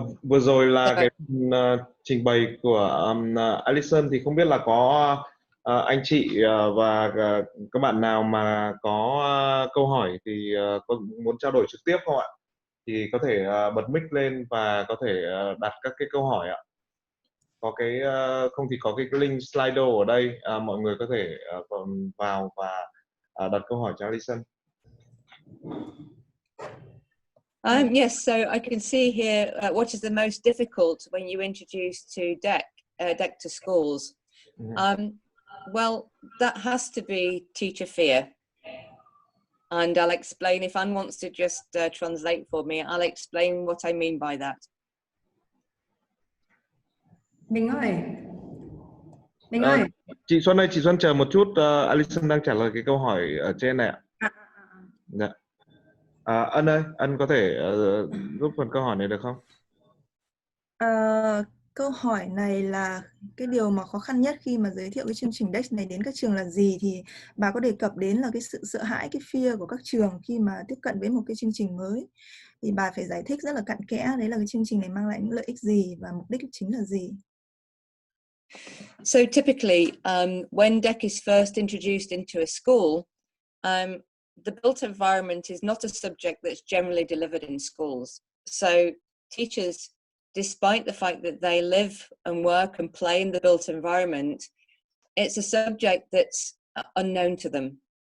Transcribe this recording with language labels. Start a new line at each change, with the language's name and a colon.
Vietnamese: Vừa rồi là cái trình bày của Alison, thì không biết là có anh chị và các bạn nào mà có câu hỏi thì có muốn trao đổi trực tiếp không ạ? Thì có thể bật mic lên và có thể đặt các cái câu hỏi ạ. Có cái không thì có cái link Slido ở đây, mọi người có thể vào và đặt câu hỏi cho Alison.
English: Yes, so I can see here what is the most difficult when you introduce to DEC to schools. Well, that has to be teacher fear. And I'll explain, if Anne wants to just translate for me, I'll explain what I mean by that.
Vietnamese: Mình ơi. Chị Xuân ơi, chị Xuân chờ một chút, Alison đang trả lời cái câu hỏi ở trên này ạ. Dạ. Ân ơi, Ân có thể giúp phần câu hỏi này được không? Câu hỏi này là cái điều mà khó khăn nhất khi mà giới thiệu cái chương trình DEC này đến các trường là gì, thì bà có đề cập đến là cái sự sợ hãi, cái fear của các trường khi mà tiếp cận với một cái chương trình mới. Thì bà phải giải thích rất là cặn kẽ đấy là cái chương trình này mang lại những lợi ích gì và mục đích chính là gì.
English: So typically, when DEC is first introduced into a school, the built environment is not a subject that's generally delivered in schools. So teachers, despite the fact that they live and work and play in the built environment, it's a subject that's unknown to them.